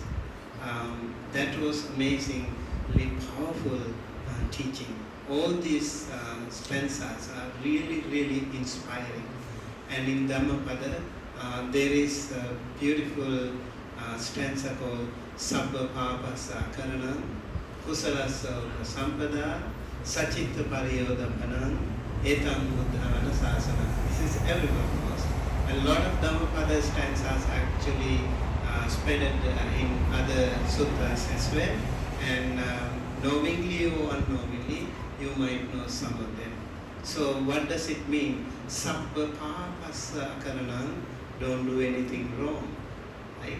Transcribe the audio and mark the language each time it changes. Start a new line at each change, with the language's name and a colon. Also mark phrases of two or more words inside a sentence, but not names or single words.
Pali: That was amazingly powerful teaching. All these stanzas are really, really inspiring.
English: And in Dhammapada, there is a beautiful stanza called
Pali: Sabba Papasa Karanam Kusalasa Sampada Sachitta Pariyodapanam Etam Uddhana Sasana.
English: This is everyone knows. A lot of Dhammapada stanzas actually spread in other sutras as well, and knowingly or unknowingly you might know some of them. So what does it mean?
Pali: Sabba Papasa Karanam,
English: don't do anything wrong. Right?